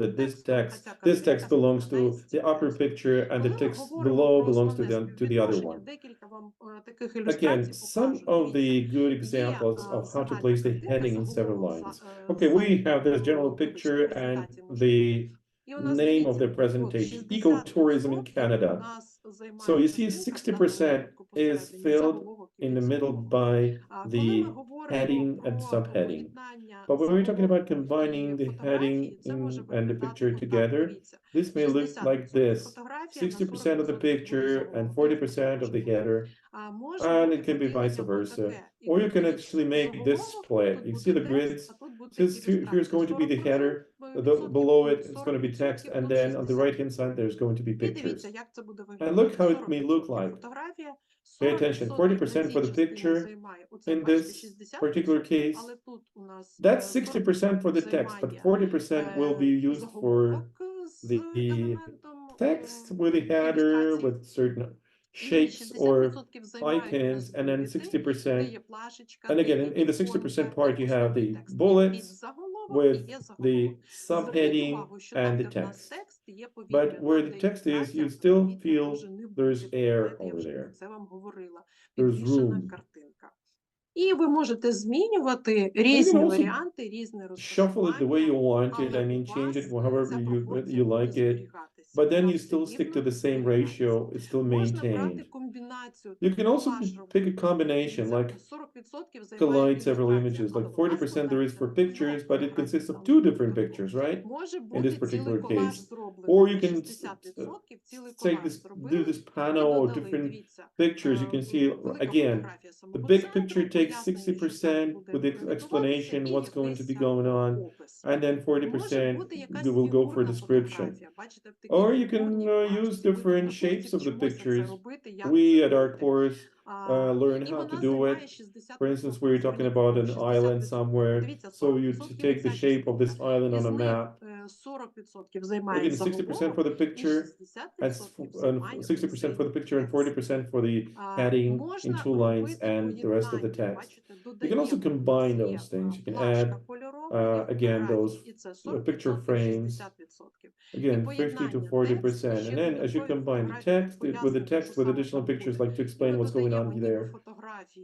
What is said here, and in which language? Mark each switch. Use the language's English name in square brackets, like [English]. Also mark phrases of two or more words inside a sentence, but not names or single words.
[English] that [Ukrainian] текстом, а ця [English] this text [Ukrainian] картинка [English] belongs [Ukrainian] співпадає [English] to [Ukrainian] з [English] the [Ukrainian] цим [English] upper [Ukrainian] текстом. [English] picture and the [Ukrainian] Коли ми [English] text [Ukrainian] говоримо [English] below [Ukrainian] про [English] belongs [Ukrainian] основне [English] to the other [Ukrainian] співвідношення, [English] one. [Ukrainian] декілька вам таких ілюстрацій [English] Again, some [Ukrainian] покажу. [English] of [Ukrainian] Дивіться, [English] the good [Ukrainian] є [English] examples of how to [Ukrainian] загальна [English] place the [Ukrainian] картинка, [English] heading in several [Ukrainian] заголовок [English] lines. Okay, we [Ukrainian] слайду, [English] have this general [Ukrainian] вибачте, [English] picture and [Ukrainian] презентації може бути. [English] the [Ukrainian] І у нас, [English] name of [Ukrainian] дивіться, [English] the [Ukrainian] от [English] presentation, 60% ecotourism in [Ukrainian] у [English] Canada. [Ukrainian] нас [English] So [Ukrainian] займає [English] you see [Ukrainian] картинка в даному [English] 60% [Ukrainian] випадку [English] is [Ukrainian] посередині, [English] filled [Ukrainian] заголовок і [English] in the middle [Ukrainian] підзаголовок. [English] by [Ukrainian] Коли ми [English] the [Ukrainian] говоримо [English] heading and [Ukrainian] про [English] subheading. [Ukrainian] поєднання [English] But when we're talking about [Ukrainian] заголовку [English] combining [Ukrainian] і [English] the [Ukrainian] фотографії, [English] heading [Ukrainian] це може [English] and the [Ukrainian] виглядати [English] picture [Ukrainian] отак. [English] together, [Ukrainian] Дивіться, [English] this may look [Ukrainian] 60% [English] like this. [Ukrainian] фотографія, на [English] 60% of the [Ukrainian] 40% буде [English] picture and [Ukrainian] заголовок. Дивіться, [English] 40% of the header, [Ukrainian] може [English] and [Ukrainian] бути [English] it can be vice [Ukrainian] поділення [English] versa. [Ukrainian] отаке. І [English] Or you [Ukrainian] тут, [English] can [Ukrainian] дивіться, [English] actually make this [Ukrainian] заголовок, [English] split. [Ukrainian] тут [English] You [Ukrainian] буде [English] see the [Ukrainian] текст, [English] grids? [Ukrainian] а тут буде [English] So here's [Ukrainian] ілюстрація. [English] going to be the header, [Ukrainian] 40% [English] below it [Ukrainian] тут, [English] it's going to be text, [Ukrainian] 40% [English] and [Ukrainian] тут, [English] then on the right [Ukrainian] 60%. [English] hand side there's going to be [Ukrainian] І [English] pictures. [Ukrainian] дивіться, як це буде [English] And [Ukrainian] виглядати. [English] look how it may look [Ukrainian] 40% [English] like. [Ukrainian] фотографія, [English] Pay attention, [Ukrainian] 40% на [English] 40% [Ukrainian] цій [English] for the [Ukrainian] частині [English] picture [Ukrainian] займає. Оце, [English] in [Ukrainian] бачите, [English] this [Ukrainian] 60%, [English] particular case. [Ukrainian] але тут у нас [English] That's 60% for the text, but [Ukrainian] займає [English] 40% will be used for [Ukrainian] заголовок з [English] the [Ukrainian] елементом [English] text with a header, [Ukrainian] ілюстрації. [English] with certain [Ukrainian] І [English] shapes or [Ukrainian] 60% займають у нас [English] icons, and then [Ukrainian] булети, де [English] 60%. [Ukrainian] є плашечка, [English] And [Ukrainian] де [English] again, [Ukrainian] є [English] in the 60% [Ukrainian] іконка [English] part, [Ukrainian] і [English] you have [Ukrainian] основний [English] the [Ukrainian] текст. Є [English] bullets [Ukrainian] підзаголовок і [English] with [Ukrainian] є [English] the [Ukrainian] заголовок. Зверніть [English] subheading [Ukrainian] увагу, що [English] and [Ukrainian] там, [English] the [Ukrainian] де в нас [English] text. [Ukrainian] текст, є повітря. [English] But where [Ukrainian] Там, [English] the [Ukrainian] де [English] text is, you [Ukrainian] ілюстрація, [English] still [Ukrainian] повітря [English] feel [Ukrainian] може не [English] there's [Ukrainian] бути. [English] air [Ukrainian] Пам'ятаєте, я [English] over [Ukrainian] вже про [English] there. [Ukrainian] це вам говорила. [English] There's [Ukrainian] Підвішена [English] room. [Ukrainian] картинка. І ви можете змінювати [English] And you can [Ukrainian] різні [English] also [Ukrainian] варіанти, різне [English] shuffle it the way [Ukrainian] розташування, [English] you want it. [Ukrainian] але [English] I [Ukrainian] у [English] mean, change it [Ukrainian] вас [English] however [Ukrainian] ця [English] you [Ukrainian] пропорція буде [English] like it. [Ukrainian] зберігатися. [English] But then [Ukrainian] Вона [English] you [Ukrainian] все [English] still stick to [Ukrainian] рівно [English] the same [Ukrainian] зберігається. [English] ratio. It's still [Ukrainian] Можна брати [English] maintained. [Ukrainian] комбінацію, [English] You can [Ukrainian] тобто [English] also [Ukrainian] колаж [English] pick [Ukrainian] робити. [English] a combination, [Ukrainian] Дивіться, [English] like [Ukrainian] 40% займає [English] collide several [Ukrainian] ілюстрація, [English] images. [Ukrainian] але [English] Like [Ukrainian] вона [English] 40% there is [Ukrainian] складається [English] for [Ukrainian] з [English] pictures, but it [Ukrainian] фотографій [English] consists of [Ukrainian] там [English] two different [Ukrainian] випадку. [English] pictures, right? [Ukrainian] Може [English] In this [Ukrainian] бути цілий [English] particular [Ukrainian] колаж [English] case. [Ukrainian] зроблений [English] Or [Ukrainian] на [English] you can [Ukrainian] 60%, цілий [English] take [Ukrainian] колаж [English] this, do [Ukrainian] зробили [English] this [Ukrainian] і [English] panel or [Ukrainian] додали. [English] different [Ukrainian] Дивіться, [English] pictures. You can see [Ukrainian] велика [English] again, [Ukrainian] фотографія [English] the [Ukrainian] самого [English] big [Ukrainian] центру, [English] picture takes [Ukrainian] пояснення, що так [English] 60% [Ukrainian] буде [English] with the [Ukrainian] презентуватися, [English] explanation [Ukrainian] і [English] what's going to [Ukrainian] якийсь [English] be going on, [Ukrainian] опис. [English] and then [Ukrainian] Може [English] 40% [Ukrainian] бути якась [English] will go for [Ukrainian] фігурна [English] description. [Ukrainian] фотографія. Бачите, в такій [English] Or you can [Ukrainian] фігурній [English] use [Ukrainian] плашці. Ви [English] different [Ukrainian] підготуйте, [English] shapes of the [Ukrainian] вчимося це [English] pictures. [Ukrainian] робити, як [English] We [Ukrainian] це [English] at our [Ukrainian] робити. [English] course learn [Ukrainian] І [English] how to [Ukrainian] вона [English] do [Ukrainian] займає [English] it. [Ukrainian] 60%. [English] For instance, we're talking [Ukrainian] Зверніть [English] about [Ukrainian] увагу, [English] an island [Ukrainian] 60%. [English] somewhere, [Ukrainian] Дивіться, [English] so you [Ukrainian] 40% [English] take the [Ukrainian] оця [English] shape of this [Ukrainian] частинка. [English] island on [Ukrainian] Із [English] a [Ukrainian] них [English] map. [Ukrainian] 40% займає [English] Again, 60% for [Ukrainian] заголовок, [English] the [Ukrainian] і [English] picture, and [Ukrainian] 60% займає [English] 60% for the picture, and [Ukrainian] текст. [English] 40% for the heading in [Ukrainian] Можна [English] 2 lines [Ukrainian] робити [English] and the rest of the [Ukrainian] поєднання. [English] text. [Ukrainian] Бачите, [English] You can also [Ukrainian] додаємо. У нас [English] combine [Ukrainian] є [English] those things. You can [Ukrainian] плашка [English] add [Ukrainian] кольорова, є [English] again those [Ukrainian] фотографії, і це [English] picture [Ukrainian] 40%, [English] frames. [Ukrainian] 60%. І [English] Again, 50 to [Ukrainian] поєднання [English] 40%. [Ukrainian] тексту, [English] And [Ukrainian] ще [English] then as you [Ukrainian] додаткові [English] combine the [Ukrainian] фотографії для [English] text with the [Ukrainian] пояснення, [English] text [Ukrainian] що [English] with [Ukrainian] саме [English] additional [Ukrainian] там [English] pictures, [Ukrainian] буде. [English] like to [Ukrainian] І [English] explain [Ukrainian] ми [English] what's going on [Ukrainian] додаємо ніби [English] there. [Ukrainian] фотографію